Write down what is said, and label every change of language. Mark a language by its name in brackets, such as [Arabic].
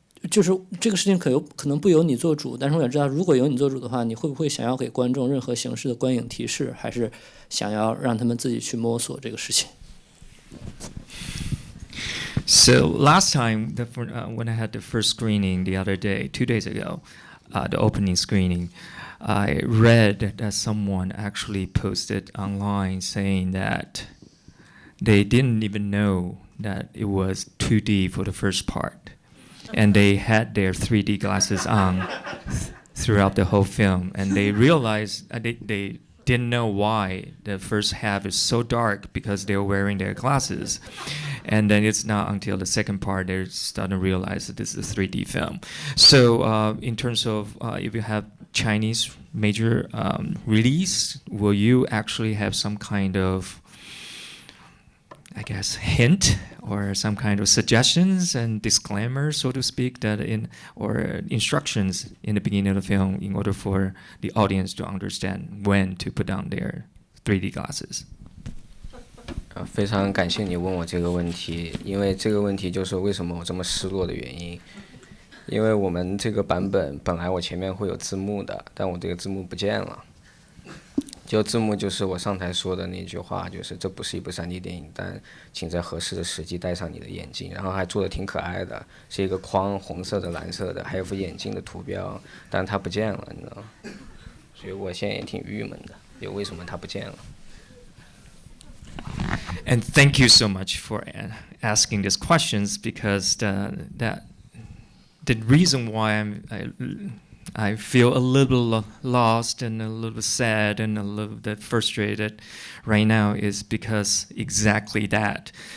[Chinese] 就是这个事情可能不由你做主，但是我想知道，如果由你做主的话，你会不会想要给观众任何形式的观影提示，还是想要让他们自己去摸索这个事情？ [English] So last time, when I had the first screening the other day, 2 days ago, the opening screening, I read that someone actually posted online saying that they didn't even know that it was 2D for the first part. And they had their 3D glasses on throughout the whole film. And they realized they didn't know why the first half is so dark because they were wearing their glasses. And then it's not until the second part they're starting to realize that this is a 3D film. So in terms of if you have Chinese major release, will you actually have some kind of, I guess, hint or some kind of suggestions and disclaimers, so to speak, that or instructions in the beginning of the film in order for the audience to understand when to put on their 3D glasses? [Chinese] 非常感谢你问我这个问题，因为这个问题就是为什么我这么失落的原因。因为我们这个版本本来我前面会有字幕的，但我这个字幕不见了。就字幕就是我上台说的那句话，就是这不是一部 3D 电影，但请在合适的时机戴上你的眼镜。然后还做的挺可爱的，是一个框，红色的、蓝色的，还有副眼镜的图标，但它不见了，你知道吗？所以我现在也挺郁闷的，就为什么它不见了。 [English] And thank you so much for asking these questions, because the reason why I feel a little lost and a little sad and a little bit frustrated right now is because exactly that.